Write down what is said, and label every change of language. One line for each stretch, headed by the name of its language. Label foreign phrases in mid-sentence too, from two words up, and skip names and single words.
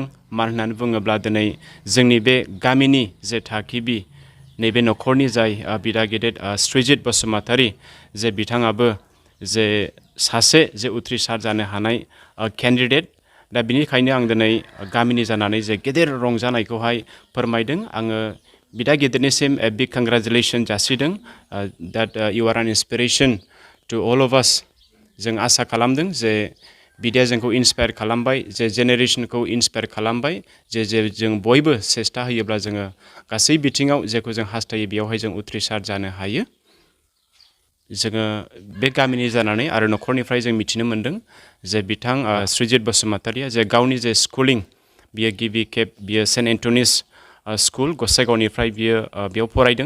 Bodo: मानो होननानै बुङोब्ला दिनै जोंनि बे गामिनि जे थागिबि नैबे न'खरनि जाय बिदा गेदेर श्रीजित बसुमतारि जे बिथाङाबो जे सासे जे उथ्रिसार जानो हानाय केन्डिडेट। दा बिनिखायनो आं दिनै गामिनि जानानै जे गेदेर रंजानायखौहाय फोरमायदों। आङो बिदा गेदेरनिसिम
English: big congratulation
Bodo: जासिदों
English: that you are an inspiration to all of us।
Bodo: जों आसा खालामदों जे बिदाया जोंखौ इन्सपायार खालामबाय जे जेनेरेसनखौ इन्सपायार खालामबाय जे जों बयबो सेस्था होयोब्ला जोङो गासै बिथिङाव जेखौ जों हास्थायो बेयावहाय जों उथ्रिसार जानो हायो। जोङो बे गामिनि जानानै आरो न'खरनिफ्राय जों मिथिनो मोन्दों जे बिथां श्रीजित बसुमतारिया जे गावनि जे स्कुलिं बियो गिबि खेब बियो सेन्ट एन्टनिस स्कुल गसाइगावनिफ्राय बियो बेयाव फरायदों।